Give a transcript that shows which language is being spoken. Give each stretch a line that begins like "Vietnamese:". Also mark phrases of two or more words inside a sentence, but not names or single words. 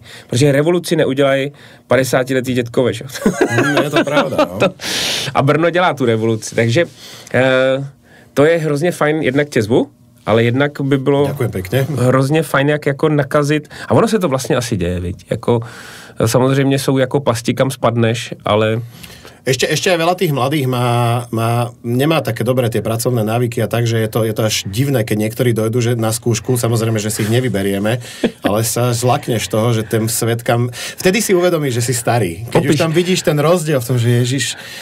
Czech: Protože revoluci neudělají 50letý dětkové, že? Je to pravda, no. A Brno dělá tu revoluci, takže to je hrozně fajn, jednak tě zvu, ale jednak by bylo hrozně fajn, jak jako nakazit, a ono se to vlastně asi děje, viď? Jako, samozřejmě jsou jako pasti, kam spadneš, ale...
Slovak: Ešte aj veľa tých mladých nemá také dobré tie pracovné návyky a tak, že je to až divné, keď niektorí dojdu že na skúšku, samozrejme, že si ich nevyberieme, ale sa zlakneš toho, že ten svet kam... Vtedy si uvedomíš, že si starý. Keď už tam vidíš ten rozdiel v tom, že Ježiš...